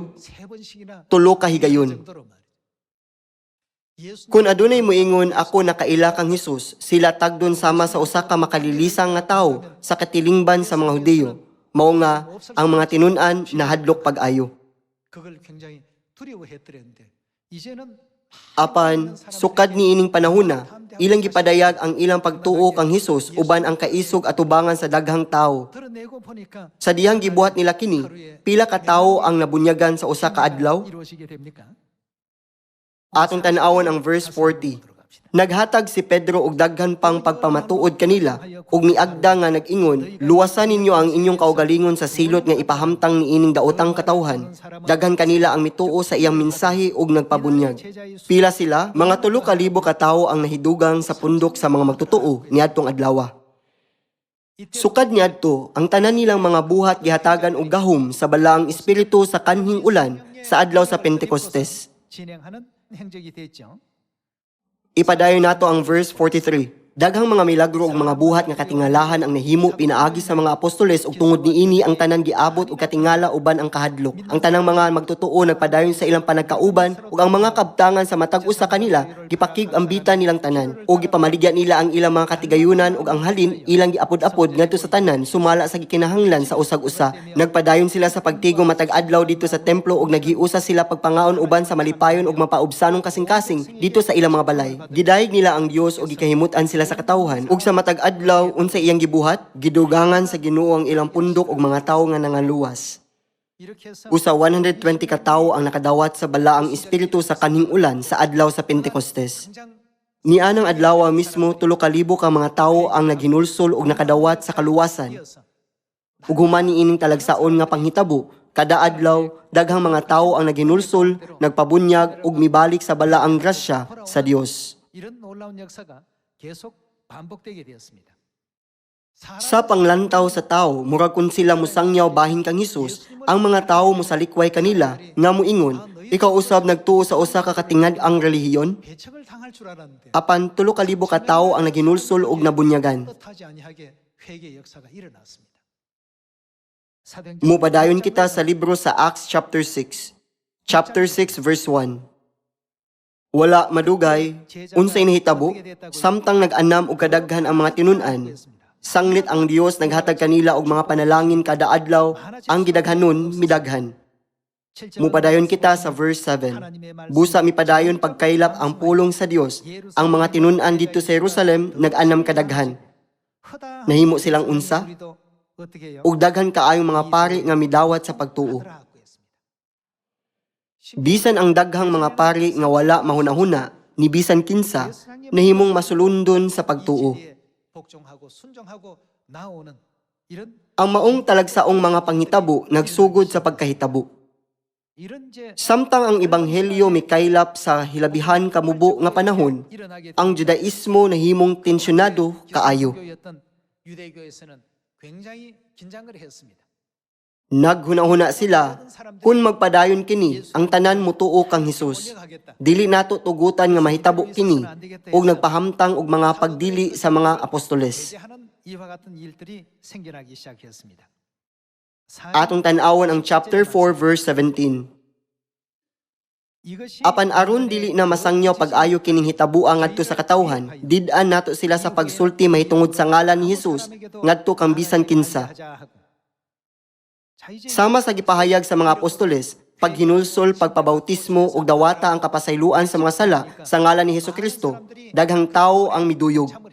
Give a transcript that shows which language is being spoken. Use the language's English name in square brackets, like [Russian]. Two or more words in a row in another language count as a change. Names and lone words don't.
[Cebuano] 3 ka higayon. Kung adunay moingon ako nakaila kang Hesus, sila tagdon sama sa usa ka makalilisang nga tawo sa katilingban sa mga Hudeyo. Mao nga ang mga tinun-an na hadlok pag-ayo. [Korean] 그걸 굉장히 두려워했더랬는데 이제는 [Cebuano] Apan, sukad ni ining panahuna, ilang gipadayag ang ilang pagtuo kang Hesus uban ang kaisog atubangan sa daghang tawo. [Korean] 드러내고 보니까 [Cebuano] Sa dihang gibuhat nila kini, pila ka tawo ang nabunyagan sa usa ka adlaw? [Korean] 이루어지게 됩니까? [Cebuano] Atong tan-awon ang verse 40. Naghatag si Pedro og daghan pang pagpamatuod kanila ug miagda nga nag-ingon, luwasan ninyo ang inyong kaugalingon sa silot nga ipahamtang ni ining daotang katawhan. Daghan kanila ang mituo sa iyang mensahe ug nagpabunyag. Pila sila? Mga 3,000 ka tawo ang nahidugang sa pundok sa mga magtutuo niadtong adlaw. Sukad niadto, ang tanan nilang mga buhat gihatagan og gahom sa balaang espiritu sa kanhing ulan sa adlaw sa Pentecostes. [Korean] 진행하는 행적이 됐죠. [Cebuano] Ipadayon nato ang verse 43. Daghang mga milagro ug mga buhat nga katingalahan ang nahimo pinaagi sa mga apostoles ug tungod niini ang tanan giabot og katingala uban ang kahadlok. Ang tanang mga magtutuo nagpadayon sa ilang panagkauban ug ang mga kabtangan sa matag usa kanila gipakig-ambitan nilang tanan ug gipamaligya nila ang ilang mga katigayunan ug ang halin ilang giapod-apod ngadto sa tanan sumala sa gikinahanglan sa usag-usa. Nagpadayon sila sa pagtigom matag adlaw dito sa templo ug naghiusa sila pagpangaon uban sa malipayon ug mapaubsanong kasing-kasing dito sa ilang mga balay. Gidayeg nila ang Dios ug gikahimutan sila sa katawhan ug sa matag adlaw unsa iyang gibuhat gidugangan sa Ginoo ang ilang pundok ug mga tawo nga nangaluwas. [Korean] 이렇게 해서 [Cebuano] Usa 120 ka tawo ang nakadawat sa balaang espiritu sa kanhing ulan sa adlaw sa Pentecostes. [Korean] 당장 [Cebuano] Nianang adlaw mismo 3,000 ka mga tawo ang naghinulsol ug nakadawat sa kaluwasan. [Korean] 이어서 [Cebuano] Ug human niining talagsaon nga panghitabo, kada adlaw daghang mga tawo ang naghinulsol, nagpabunyag ug mibalik sa balaang grasya sa Dios. [Korean] 이런 놀라운 역사가 계속 반복되게 되었습니다. [Cebuano] Sa panglantaw sa tao, murag kun sila musangyaw bahin kang Hesus, ang mga tawo musalikway kanila nga muingon, ikaw usab nagtuo sa usa ka katingad ang relihiyon? [Korean] 배척을 당할 줄 알았는데 [Cebuano] Apan 3,000 ka tawo ang naginulsol ug nabunyagan. [Korean] 뜻하지 아니하게 회개 역사가 일어났습니다. 사도행전 [Cebuano] Mupadayon kita sa libro sa Acts chapter 6. Chapter 6 verse 1. Wala madugay, unsay nahitabo, samtang nag-anam og kadaghan ang mga tinun-an. Sanglit ang Dios naghatag kanila og mga panalangin kada adlaw, ang gidaghanon midaghan. Mupadayon kita sa verse 7. Busa mipadayon pagkaylap ang pulong sa Dios, ang mga tinun-an dito sa Jerusalem nag-anam kadaghan. Nahimo silang unsa? Ug daghan kaayong mga pari nga midawat sa pagtuo. Bisan ang daghang mga pari nga wala mahuna-huna, ni bisan kinsa, nahimong masulundon sa pagtuo. [Korean] 복종하고 순종하고 나오는 이런 [Cebuano] Ang maong talagsaong mga panghitabo nagsugod sa pagkahitabo. [Korean] 이런 이제 [Cebuano] Samtang ang ebanghelyo mikaylap sa hilabihan kamubo nga panahon, [Korean] 일어나게 [Cebuano] ang Judaismo nahimong tensyonado kaayo. [Korean] 유대교였던 유대교에서는 굉장히 긴장을 했습니다. [Cebuano] Naghuna-huna sila, kung magpadayon kini, ang tanan mutuo kang Hesus. Dili nato tugutan nga mahitabo kini, ug nagpahamtang og mga pagdili sa mga apostoles. [Korean] 하는 이와 같은 일들이 생겨나기 시작했습니다. [Cebuano] Atong tan-awon ang chapter 4 verse 17. [Korean] 이것이 [Cebuano] Apan aron dili na masangyaw pag-ayo kining hitabuang ngadto sa katawhan, did-an nato sila sa pagsulti mahitungod sa ngalan ni Hesus ngadto kang bisan kinsa. Sama sa gipahayag sa mga apostoles, paghinulsol, pagpabautismo ug dawata ang kapasayloan sa mga sala sa ngalan ni Hesukristo, daghang tawo ang miduyog.